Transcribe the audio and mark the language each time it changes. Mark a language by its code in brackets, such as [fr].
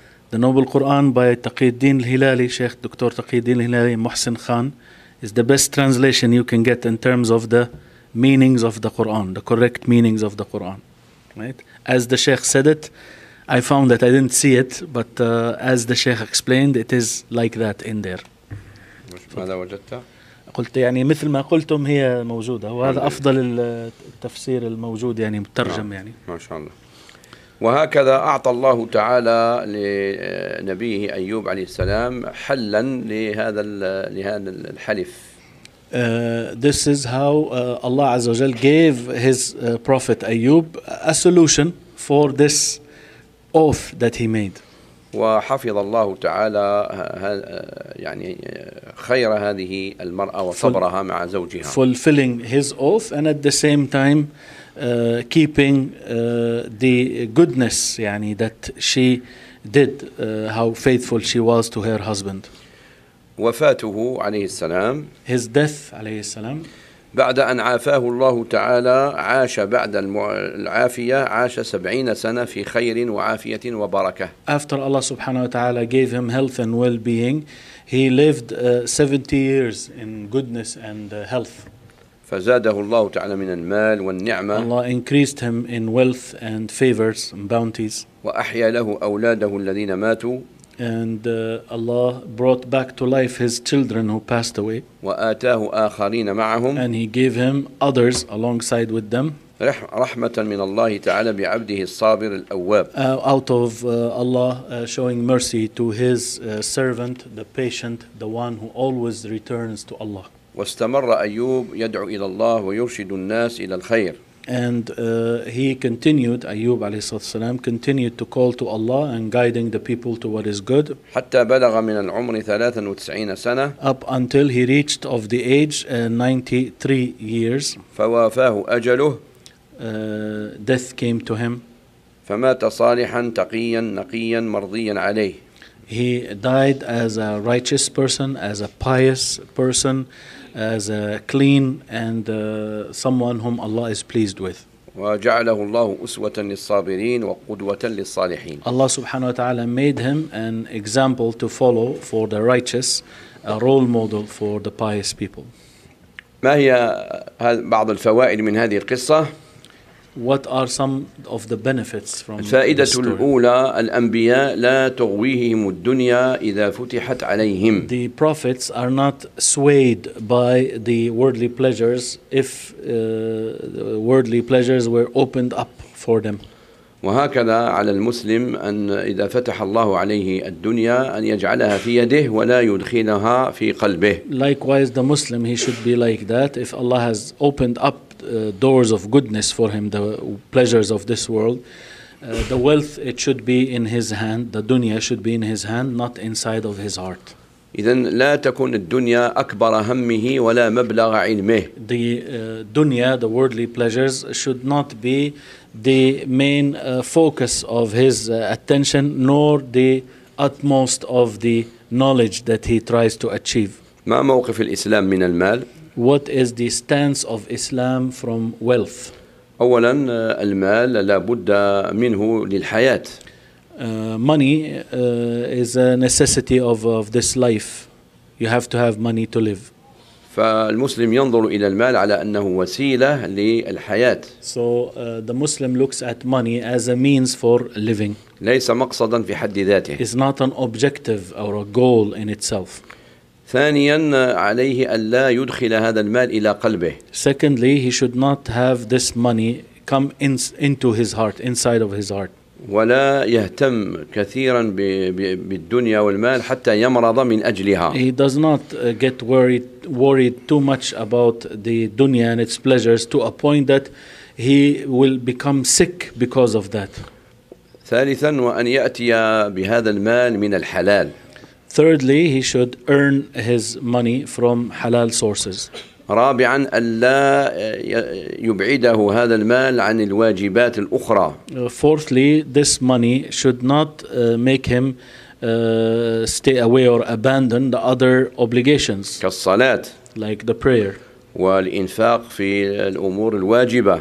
[en] The Noble Quran by Taqiyuddin al-Hilali, Sheikh Dr. Taqiyuddin al-Hilali, Muhsin Khan, is the best translation you can get in terms of the meanings of the Quran, the correct meanings of the Quran. Right? As the Sheikh said it, I found that I didn't see it, but as the Sheikh explained, it is like that in there. [ar] ماذا وجدت؟ قلت يعني مثل ما قلتم هي موجودة وهذا أفضل التفسير الموجود يعني مترجم يعني. ما شاء الله. وهكذا أعطى الله تعالى لنبيه أيوب عليه السلام حلا لهذا الحلف. [en] This is how Allah [ar] عز وجل [en] gave his prophet Ayyub a solution for this oath that he made. [ar] وحفظ الله تعالى يعني خير هذه المرأة وصبرها مع زوجها. [en] Fulfilling his oath and at the same time keeping the goodness يعني that she did, how faithful she was to her husband. [ar] وفاته عليه السلام. [en] His death [ar] عليه السلام. بعد أن عافاه الله تعالى عاش بعد العافية عاش 70 سنة في خير وعافية وبركة. [en] After Allah [ar] سبحانه وتعالى [en] gave him health and well-being, he lived 70 years in goodness and health. [ar] فزاده الله تعالى من المال والنعمة. [en] Allah increased him in wealth and favors and bounties. [ar] وأحيا له أولاده الذين ماتوا. [en] And Allah brought back to life his children who passed away. [ar] وآتاه آخرين معهم. [en] And he gave him others alongside with them. [ar] رحمة من الله تعالى بعبده الصابر الأواب. [en] Out of Allah showing mercy to his servant, the patient, the one who always returns to Allah. [ar] واستمر أيوب يدعو إلى الله ويرشد الناس إلى الخير. [en] And he continued, Ayyub [ar] alayhi salatu wasalam, [en] continued to call to Allah and guiding the people to what is good. [ar] حتى بلغ من العمر 93 سنة. [en] Up until he reached of the age 93 years. [ar] فوافاه أجله. [en] Death came to him. [ar] فمات صالحا تقيا نقيا مرضيا عليه. [en] He died as a righteous person, as a pious person, as a clean and someone whom Allah is pleased with. [ar] وجعله الله أسوة للصابرين وقدوة للصالحين. [en] Allah [ar] subhanahu wa ta'ala [en] made him an example to follow for the righteous, a role model for the pious people. [ar] ما هي بعض الفوائد من هذه القصة؟ [en] What are some of the benefits from this story? [ar] الفائدة الأولى الأنبياء لا تغويهم الدنيا إذا فتحت عليهم. [en] The prophets are not swayed by the worldly pleasures if worldly pleasures were opened up for them. [ar] وهكذا على المسلم أن إذا فتح الله عليه الدنيا أن يجعلها في يده ولا يدخلها في قلبه. [en] Likewise, the Muslim, he should be like that. If Allah has opened up doors of goodness for him, the pleasures of this world, the wealth, it should be in his hand, the dunya should be in his hand, not inside of his heart. [ar] إذن لا تكون الدنيا أكبر همه ولا مبلغ علمه. [en] The dunya, the worldly pleasures, should not be the main focus of his attention, nor the utmost of the knowledge that he tries to achieve. [ar] ما موقف الإسلام من المال؟ [en] What is the stance of Islam from wealth? [ar] أولا المال لابد منه للحياة. [en] Money is a necessity of this life. You have to have money to live. [ar] فالمسلم ينظر إلى المال على أنه وسيلة للحياة. [en] So the Muslim looks at money as a means for living. [ar] ليس مقصدا في حد ذاته. [en] It's not an objective or a goal in itself. [ar] ثانيا عليه ألا يدخل هذا المال إلى قلبه. [en] Secondly, he should not have this money come into his heart, inside of his heart. [ar] ولا يهتم كثيرا بالدنيا والمال حتى يمرض من أجلها. [en] He does not get worried too much about the dunya and its pleasures to a point that he will become sick because of that. [ar] ثالثا وأن يأتي بهذا المال من الحلال. [en] Thirdly, he should earn his money from halal sources. [ar] رابعا ألا يبعده هذا المال عن الواجبات الأخرى. [en] Fourthly, this money should not make him stay away or abandon the other obligations. [ar] كالصلاة. [en] Like the prayer. [ar] والإنفاق في الأمور الواجبة.